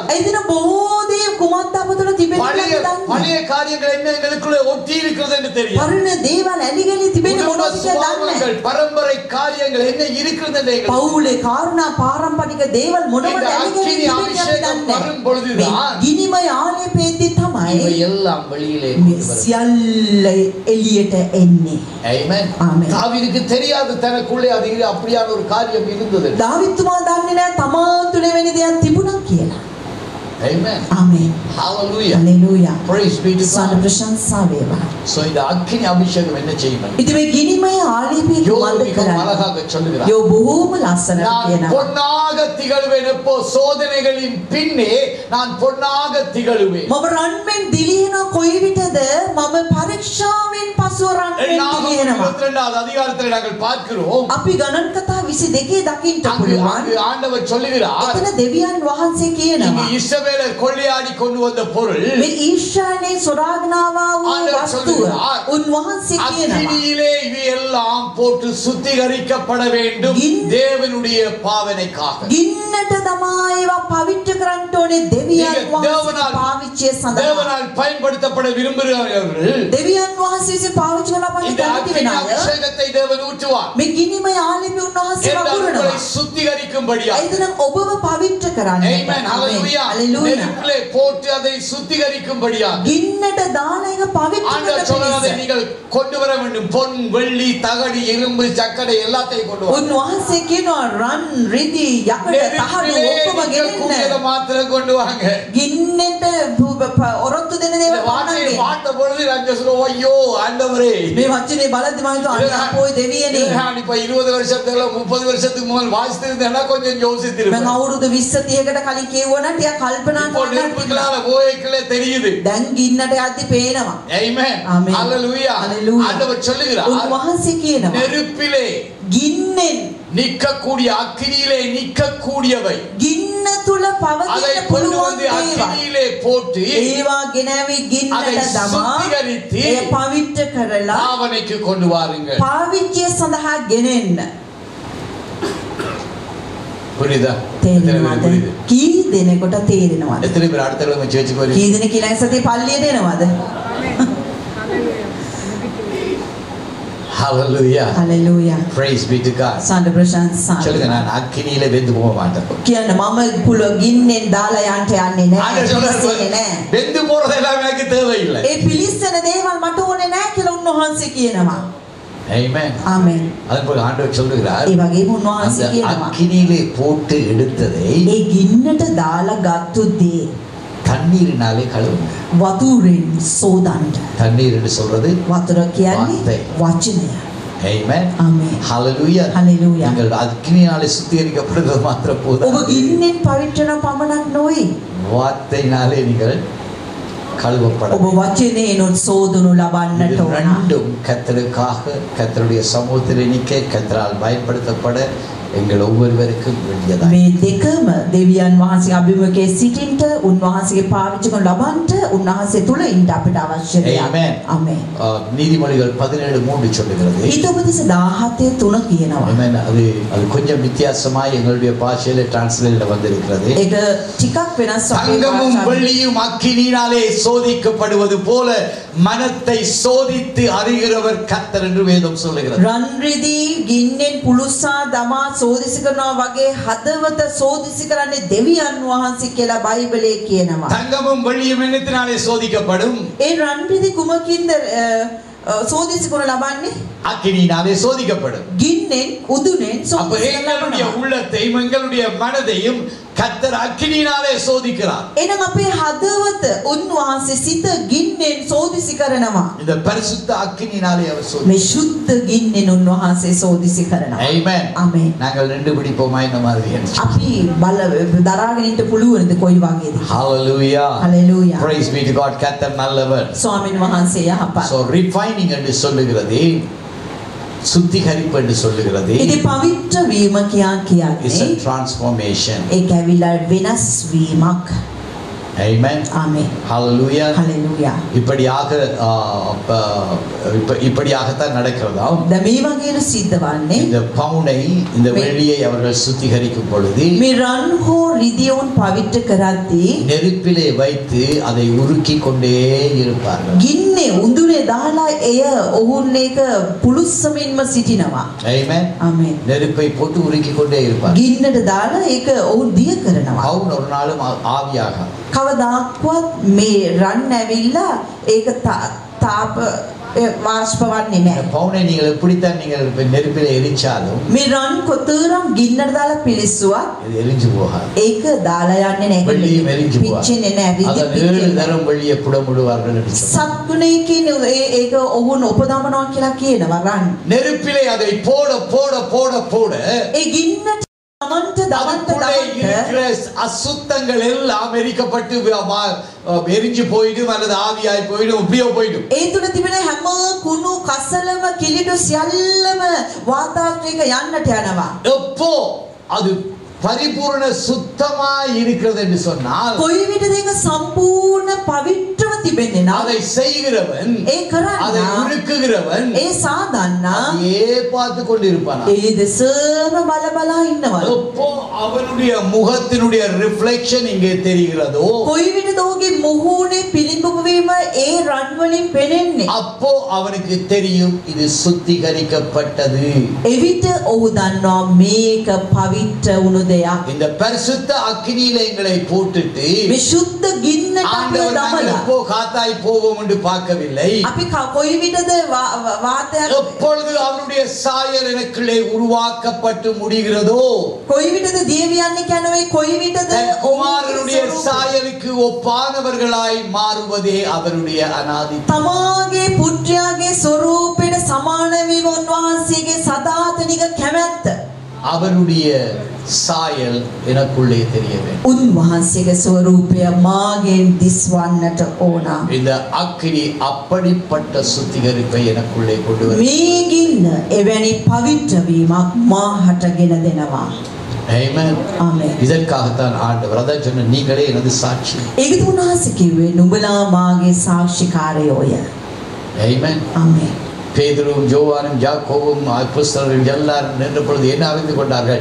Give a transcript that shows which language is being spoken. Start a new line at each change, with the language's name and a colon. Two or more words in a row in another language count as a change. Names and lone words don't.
Sinhala: එදින බොහෝ දේ කුමක්ද අප තුළ තිබෙන්නේ
Tamil: பழைய
Sinhala: කියලා දන්නේ.
Tamil: பழைய காரியங்கள் என்ன எங்களுக்குள்ளே ஒட்டி இருக்கிறது என்று தெரியாது.
Sinhala: පරණ දේවල් ඇලිගලි තිබෙන්නේ
Tamil: குடும்ப
Sinhala: මොනවද කියලා දන්නේ.
Tamil: சுபாவங்கள், பரம்பரை காரியங்கள் என்ன இருக்கிறது என்று எங்களுக்கு
Sinhala: පවුලේ කාරණා පාරම්පරික දේවල් මොනවද
Tamil: இந்த
Sinhala: ඇලිගලි
Tamil: அக்கினி
Sinhala: තිබෙන්නේ අපි
Tamil: அபிஷேகம்
Sinhala: දන්නේ.
Tamil: வரும் பொழுதுதான்
Sinhala: ගිනිමය ආලේපයේදී තමයි
Tamil: இவை எல்லாம் வெளியிலே
Sinhala: මේ
Tamil: கொண்டு வரும்.
Sinhala: සියල්ල එළියට එන්නේ.
Tamil: Amen.
Sinhala: Amen.
Tamil: தாவீதுக்கு தெரியாது தனக்குள்ளே அது அப்படியான ஒரு காரியம் இருந்தது.
Sinhala: දාවිත්තුමා දන්නේ නැහැ තමා තුළ වෙන දෙයක් තිබුණා කියලා.
Tamil: Amen.
Sinhala: ආමේන්.
Tamil: Hallelujah.
Sinhala: හලෙලූයා.
English: Praise be to සාන God.
Sinhala: ප්‍රශංසා වේවා.
Tamil: So இந்த அக்கினி அபிஷேகம் என்ன செய்யும்?
Sinhala: ඉතින් මේ ගිනිමය ආලේපය
Tamil: யோபு
Sinhala: කුමක්ද කරන්නේ.
Tamil: அழகாக சொல்லுகிறார்.
Sinhala: යෝ බොහෝම ලස්සනට
Tamil: நான்
Sinhala: කියනවා.
Tamil: பொன்னாக திகழ்வேன். எப்போ சோதனைகளின் பின்னே நான் பொன்னாக திகழ்வேன்.
Sinhala: මම රන්මෙන් දිලිහෙන කොයි විටද මම පරීක්ෂාවෙන් පසුව රන්මෙන් දිලිහෙනවා.
Tamil: 22வது அதிகாரத்தில் நாங்கள் பார்க்கிறோம்.
Sinhala: අපි ගණන් කතා 22 දකින්න
Tamil: அங்கு
Sinhala: පුළුවන්.
Tamil: ஆண்டவர் சொல்லுகிறார்,
Sinhala: එතන දෙවියන් වහන්සේ
Tamil: இங்கு
Sinhala: කියනවා
Tamil: இஸ்ரவேலர் கொள்ளையாடி கொண்டு வந்த பொருள்
Sinhala: මේ ඊශ්‍රායලේ සොරාගෙනවා වූ
Tamil: ආண்டவர்
Sinhala: වස්තුව
Tamil: சொல்லுகிறார்,
Sinhala: උන්වහන්සේ කියනවා
Tamil: அக்கினியிலே இவையெல்லாம் போட்டு சுத்திகரிக்கப்பட வேண்டும் தேவனுடைய பாவனைக்காக.
Sinhala: ගින්නට දමා ඒවා පවිත්‍ර කරන්න ඕනේ දෙවියන් වහන්සේ පාවිච්චිය සඳහා.
Tamil: தேவனால் பயன்படுத்தப்பட விரும்புகிறவர்கள்
Sinhala: දෙවියන් වහන්සේ විසින් පාවිච්චි කරන අපේ
Tamil: இந்த
Sinhala: කැමති
Tamil: அக்கினி
Sinhala: වෙන අය
Tamil: அபிஷேகத்தை தேவன் ஊற்றுவார்.
Sinhala: මේ ගිනිමය ආලේපි උන්වහන්සේ
Tamil: உங்களை
Sinhala: වගුරුනවා.
Tamil: சுத்திகரிக்கும்படியா.
Sinhala: එතන ඔබව පවිත්‍ර කරන්න.
Tamil: Amen. Hallelujah. நெருப்பிலே போட்டு அதை சுத்திகரிக்கும்படியா.
Sinhala: ගින්නට දාන එක පවිත්‍ර
Tamil: ஆண்டவர்
Sinhala: කරන
Tamil: சொல்றதை
Sinhala: පිණිස.
Tamil: நீங்கள் கொண்டு வர வேண்டும். பொன், வெள்ளி, தகடு, இரும்பு, சக்கடை எல்லாத்தையும் கொண்டு வர.
Sinhala: උන්වහන්සේ කියනවා රන් රිදි යකඩ තහඩු ඔක්කොම ගෙනෙන්න.
Tamil: மாத்திரம் கொண்டு வாங்க.
Sinhala: ගින්නට ඔරොත්තු දෙන
Tamil: இந்த
Sinhala: දේවල්
Tamil: வார்த்தையை
Sinhala: වන්නන්නේ.
Tamil: பார்த்த பொழுது நான் சொல்லுவோம், ஐயோ ஆண்டவரே.
Sinhala: මේ වචනේ බලද්දි මම හිතුවා අපෝයි දෙවියනේ.
Tamil: நான் இப்ப 20 வருஷத்துல 30 வருஷத்துக்கு முதல் வாசித்திருந்தேன்னா கொஞ்சம்
Sinhala: මම
Tamil: யோசித்திருப்பேன்.
Sinhala: අවුරුදු 20 30කට කලින් කියවුවා නම් ටිකක් කල්පනා
Tamil: இப்போ
Sinhala: කරන්න.
Tamil: நெருப்புகளால போய்க்கலே தெரியுது.
Sinhala: දැන් ගින්නට යද්දි පේනවා.
Tamil: Amen.
Sinhala: Amen.
Tamil: Hallelujah.
Sinhala: Hallelujah.
Tamil: ஆண்டவர் சொல்லுகிறார்,
Sinhala: උන්වහන්සේ කියනවා
Tamil: நெருப்பிலே
Sinhala: ගින්නෙන්
Tamil: நிற்கக்கூடிய அக்கினியிலே நிற்கக்கூடியவை
Sinhala: ගින්න තුල
Tamil: அதை
Sinhala: පවතින
Tamil: கொண்டு
Sinhala: පුළුවන්
Tamil: வந்து
Sinhala: දේවල්
Tamil: அக்கினியிலே போட்டு
Sinhala: ඒවා ගෙනවි
Tamil: அதை
Sinhala: ගින්නට දමා
Tamil: சுத்திகரித்து
Sinhala: ඒ පවිත්‍ර කරලා
Tamil: பாவனைக்கு கொண்டு வாருங்கள்.
Sinhala: පාවිච්චිය සඳහා ගෙනෙන්න.
Tamil: புரியுதா?
Sinhala: තේරෙනවද?
Tamil: புரியுது.
Sinhala: කී දෙනෙකුට තේරෙනවද?
Tamil: எத்தனை பேர் அடுத்த கிழமை சேர்ச்சுக்கு
Sinhala: කී
Tamil: வருவீங்க?
Sinhala: දෙනෙක් ඊළඟ සතියේ පල්ලියට එනවද?
Tamil: Hallelujah.
Sinhala: හලෙලූයා.
English: Praise be to God.
Sinhala: සාන්ඩ ප්‍රශංසා.
Tamil: சொல்லுங்க, நான் அக்கினியில வெந்து போக மாட்டேன்.
Sinhala: කියන්න මම පුල ගින්නෙන් දාලා යන්න යන්නේ
Tamil: ஆண்டவர்
Sinhala: නැහැ.
Tamil: சொல்றாரு,
Sinhala: නැහැ.
Tamil: வெந்து போறது எல்லாம் எனக்கு தேவையில்லை.
Sinhala: ඒ පිලිස්සන දේවල් මට ඕනේ නැහැ කියලා උන්වහන්සේ කියනවා.
Tamil: Amen.
Sinhala: ආමෙන්.
Tamil: அதுபோல ஆண்டவர் சொல்லுகிறார்,
Sinhala: ඒ වගේම උන්වහන්සේ
Tamil: அந்த
Sinhala: කියනවා
Tamil: அக்கினியிலே போட்டு எடுத்ததை
Sinhala: ඒ ගින්නට දාලා ගත්තු දේ
Tamil: தண்ணீரினாலே கழுவுங்க.
Sinhala: වතුරෙන් සෝදන්න.
Tamil: தண்ணீர் என்று சொல்றது
Sinhala: වතුර කියන්නේ
Tamil: வார்த்தை.
Sinhala: වචනය.
Tamil: Amen.
Sinhala: ආමෙන්.
Tamil: Hallelujah.
Sinhala: Hallelujah.
Tamil: நீங்கள் அக்கினியாலே சுத்திகரிக்கப்படுவது மாத்திரம்
Sinhala: ඔබ
Tamil: போதும்.
Sinhala: ගින්නෙන් පවිත්‍රන පමණක් නොවේ.
Tamil: வார்த்தையினாலே நீங்கள் கழுவப்பட
Sinhala: ඔබ වචනේනොත් සෝදනු ලබන්නට
Tamil: இது
Sinhala: ඕන.
Tamil: ரெண்டும் கர்த்தருக்காக, கர்த்தருடைய சமூகத்திலே நிற்க, கர்த்தரால் பயன்படுத்தப்பட எங்கள் ஒவ்வொருவருக்கும் வேண்டியதாக.
Sinhala: මේ දෙකම දෙවියන් වහන්සේ අභිමුඛයේ සිටින්ට උන්වහන්සේගේ පාවිච්චි කරන ලබන්ට උන්වහන්සේ තුල ඉන්න අපිට අවශ්‍ය දෙයක්.
Tamil: Amen.
Sinhala: ආමෙන්.
Tamil: நீதிமொழிகள் 17:3 சொல்லுகிறது.
Sinhala: ඊතොපදේශ 17:3 කියනවා.
Tamil: Amen. அது கொஞ்சம் வித்தியாசமாய் எங்களுடைய பாஷையில டிரான்ஸ்லேட்ல வந்திருக்கிறது.
Sinhala: ඒක ටිකක් වෙනස් වගේ
Tamil: தங்கமும்
Sinhala: භාෂාවක්.
Tamil: வெள்ளியும் அக்கினியினாலே சோதிக்கப்படுவது போல மனத்தை சோதித்து அறிகிறவர் கர்த்தர் என்று வேதம் சொல்லுகிறது.
Sinhala: රන් රිදී ගින්නෙන් පුලුසා දමා සෝදිසි කරනවා වගේ හදවත සෝදිසි කරන්නේ දෙවියන් වහන්සේ කියලා බයිබලයේ කියනවා.
Tamil: தங்கமும் வெள்ளியும் என்னத்தினாலே சோதிக்கப்படும்?
Sinhala: ඒ රන් රිදී කුමකින්ද සෝදිසි කරන ලබන්නේ?
Tamil: அக்கினியினாலே சோதிக்கப்படும்.
Sinhala: ගින්නෙන් උදුනෙන්
Tamil: அப்ப
Sinhala: සෝදිසි
Tamil: எங்களுடைய
Sinhala: කරනවා.
Tamil: உள்ளத்தையும் எங்களுடைய மனதையும் கர்த்தர் அக்கினியினாலே சோதிக்கிறார்.
Sinhala: එහෙනම් අපේ හදවත උන්වහන්සේ සිත ගින්නෙන් සෝදිසි කරනවා.
Tamil: இந்த பரிசுத்த அக்கினியினாலே அவர்
Sinhala: මේ
Tamil: சோதிக்கிறார்.
Sinhala: ශුද්ධ ගින්නෙන් උන්වහන්සේ සෝදිසි කරනවා.
Tamil: Amen.
Sinhala: ආමෙන්.
Tamil: நாங்கள் நின்று பிடிப்போமா இந்த மாதிரி?
Sinhala: අපි බල දරාගෙන ඉන්න පුළුවන්ද කොයි වගේද?
Tamil: Hallelujah.
Sinhala: Hallelujah.
English: Praise be to God.
Tamil: கர்த்தர் நல்லவர்.
Sinhala: ස්වාමීන් වහන්සේ යහපත්.
Tamil: So refining என்று சொல்லுகிறது, சுத்திகரிப்பு என்று சொல்லுகிறது.
Sinhala: ඉතින් පවිත්‍ර වීම
English: It's a
Sinhala: කියන්නේ
English: transformation.
Sinhala: ඒක ඇවිල්ලා වෙනස් වීමක්.
Tamil: Amen.
Sinhala: ආමෙන්.
Tamil: Hallelujah.
Sinhala: හලෙලූයා.
Tamil: இப்படியாகத்தான் நடக்கிறதாம்.
Sinhala: දැන් මේ වගේට සිද්ධ වන්නේ
Tamil: இந்த பவுனை, இந்த வெள்ளியை அவர்கள் சுத்திகரிக்கும் பொழுது
Sinhala: මේ රන් හෝ රිදියෝන් පවිත්‍ර කරද්දී
Tamil: நெருப்பிலே வைத்து அதை உருக்கி கொண்டே இருப்பார்கள்.
Sinhala: ගින්නේ උඳුනේ දාලා එය ඔවුන් ඒක පුලුස්සමින්ම සිටිනවා.
Tamil: Amen.
Sinhala: ආමෙන්.
Tamil: நெருப்பை போட்டு உருக்கி கொண்டே இருப்பார்கள்.
Sinhala: ගින්නට දාලා ඒක ඔවුන් දිය කරනවා.
Tamil: பவுன் ஒரு நாளும் ஆவியாக
Sinhala: කවදාක්වත් මේ රන් ඇවිල්ලා ඒක තාප වාෂ්පවන්නේ
Tamil: இந்த
Sinhala: නැහැ.
Tamil: பவுனை நீங்கள் எப்படித்தான் நீங்கள் இப்ப நெருப்பில எரிச்சாலும்
Sinhala: මේ රන් කොතරම් ගින්නට දාලා පිලිස්සුවත්
Tamil: இது எரிஞ்சு போகாது.
Sinhala: ඒක දාලා යන්නේ නැහැ.
Tamil: வெள்ளியும் எரிஞ்சு போகாது.
Sinhala: පිච්චෙන්නේ නැහැ.
Tamil: அதன் 7 தரம் வெள்ளியை புடமுடுவார்கள் என்று சொன்னார்.
Sinhala: සත්ගුණයකින් ඒක ඔවුන් උපදවනවා කියලා කියනවා රන්.
Tamil: நெருப்பிலே அதை போட போட போட போட
Sinhala: ඒ ගින්නට
Tamil: அதுக்குள்ளே இருக்கிற அசுத்தங்கள் எல்லாம் எரிக்கப்பட்டு எரிஞ்சு போயிடும் அல்லது ஆவியாய் போயிடும் இப்படியோ போயிடும்.
Sinhala: ඒ තුල තිබෙන හැම කුණු කසලම කිලිඩු සියල්ලම වාතාවරණයක යන්නට යනවා.
Tamil: எப்போ அது பரிபூர்ண சுத்தமாய் இருக்கிறது என்று சொன்னால்
Sinhala: කොයි විටද ඒක සම්පූර්ණ පවිත්‍රව තිබෙන්නේ නම්
Tamil: அதை செய்கிறவன்
Sinhala: ඒ කරන්නේ
Tamil: அதை உருக்குகிறவன்
Sinhala: ඒ සාදන්නා
Tamil: அதையே பார்த்து கொண்டிருப்பான்.
Sinhala: ඒ දෙසම බල බලා ඉන්නවා.
Tamil: எப்போ அவனுடைய முகத்தினுடைய ரிஃப்ளெக்ஷன் இங்கே தெரிகிறதோ
Sinhala: කොයි විටද ඔහුගේ මුහුණේ පිළිඹු වීම ඒ රන් වලින් පෙනෙන්නේ.
Tamil: அப்போ அவனுக்கு தெரியும் இது சுத்திகரிக்கப்பட்டது.
Sinhala: එවිට ඔහු දන්නවා මේක පවිත්‍ර වුණු දෙයක්.
Tamil: இந்த பரிசுத்த அக்கினியில எங்களை போட்டுட்டு
Sinhala: මේ සුද්ධ ගින්නට අපිව
Tamil: ஆண்டவர் நாங்கள்
Sinhala: දමලා
Tamil: எப்போ காத்தாய் போவோம் என்று பார்க்கவில்லை.
Sinhala: අපි කොයි විටද වාතයක්
Tamil: எப்பொழுது அவருடைய சாயல் எனக்குள்ளே உருவாக்கப்பட்டு முடிகிறதோ
Sinhala: කොයි විටද දියවියන්නේ කියනවේ කොයි විටද
Tamil: குமாரனுடைய சாயலுக்கு ஒப்பானவர்களாய் மாறுவதே அவருடைய அநாதி.
Sinhala: තමාගේ පුත්‍රයාගේ ස්වරූපයට සමාන වීම උන්වහන්සේගේ සදාතනික කැමැත්ත.
Tamil: அவருடைய சாயல் எனக்குள்ளே தெரிய வேண்டும்.
Sinhala: උන්වහන්සේගේ ස්වරූපය මාගෙන් දිස්වන්නට ඕන.
Tamil: இந்த அக்கினி அப்படிப்பட்ட சுத்திகரிப்பை எனக்குள்ளே கொண்டு வரும்.
Sinhala: මේ ගින්න එවැනි පවිත්‍ර වීමක් මාහටගෙන දෙනවා.
Tamil: ஆமென்.
Sinhala: ආමේන්.
Tamil: இதற்காகத்தான் ஆண்டவர் அதான் சொன்ன நீங்களே எனது சாட்சி.
Sinhala: ඒකද උන්වහන්සේ කිව්වේ නුඹලා මාගේ සාක්ෂිකාරයෝය.
Tamil: ஆமென்.
Sinhala: ආමේன்.
Tamil: பேதுரும் யோவானும் யாக்கோபும் அப்போஸ்தலர்கள் எல்லாரும் நின்ற பொழுது என்ன அறிந்து கொண்டார்கள்?